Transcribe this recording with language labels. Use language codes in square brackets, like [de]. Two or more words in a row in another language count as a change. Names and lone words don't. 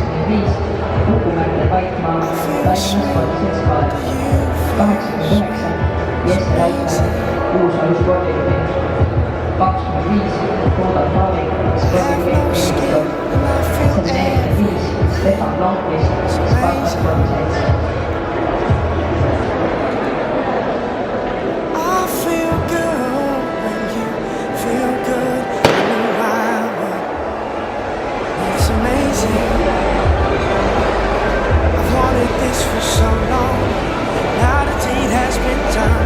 [et] viis Uku-Märgil Vaikmaa Tallinna spordiseltskond, 89 Jesse Raudmäe Uusmäe spordiklubi, 25 Rudolf Pavlik spordiklubi, 145 Stefan Blomqvist Sparta spordiselts. [en] For so long, now the deed has been done.